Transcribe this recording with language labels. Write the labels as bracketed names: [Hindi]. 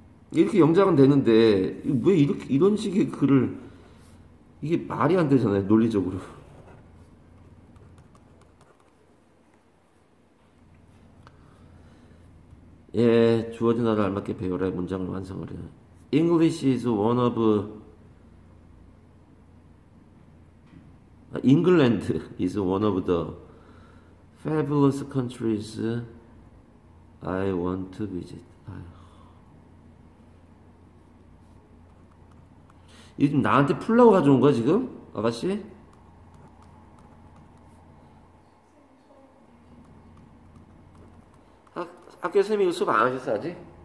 [Korean] 이렇게 영작은 되는데 왜 이런 식의 글을 이게 말이 안 되잖아요 논리적으로. 예, 주어진 어를 알맞게 배우라 문장을 완성하려. [English] English is one of England is one of the fabulous countries I want to visit. 아휴. [Korean] 이거 지금 나한테 풀라고 가져온 거야 지금? 아가씨? 학교 선생님이 이거 수업 안 하셨어 아직?